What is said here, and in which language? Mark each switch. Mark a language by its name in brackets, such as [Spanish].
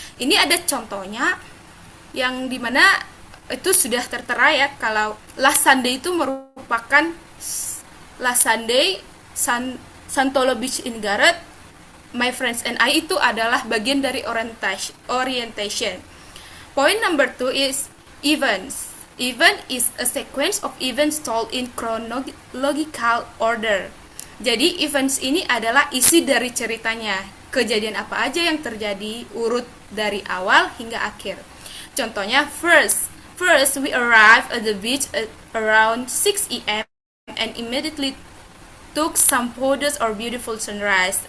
[Indonesian] Ini ada contohnya yang dimana itu sudah tertera ya, kalau Last Sunday itu merupakan [English] Last Sunday, Santolo Beach in Garut, My Friends and I [Indonesian] itu adalah bagian dari orientation. [English] Point number 2 is events. Event is a sequence of events told in chronological order. [Indonesian] Jadi events ini adalah isi dari ceritanya, kejadian apa aja yang terjadi, urut dari awal hingga akhir. [English] Contohnya, first we arrived at the beach at around 6 a.m. and immediately took some photos or beautiful sunrise.